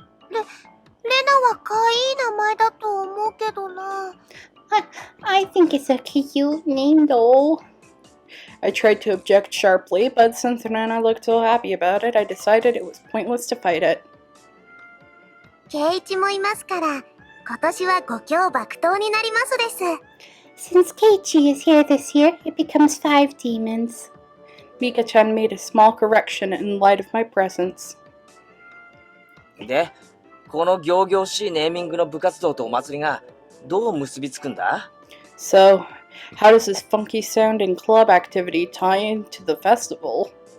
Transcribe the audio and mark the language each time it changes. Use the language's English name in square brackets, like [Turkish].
[Japanese] レナは可愛い名前だと思うけどな。 [English] I think it's a cute name though. I tried to object sharply, but since Nana looked so happy about it, I decided it was pointless to fight it. [Japanese] ケイイチもいますから、今年は5強爆闘になりますです。 [English] Since Keiichi is here this year, it becomes 5 demons. Mika-chan made a small correction in light of my presence. [Japanese] で、この仰々しいネーミングの部活動とお祭りがどう結びつくんだ？ [English] So, how does this funky sounding club activity tie into the festival?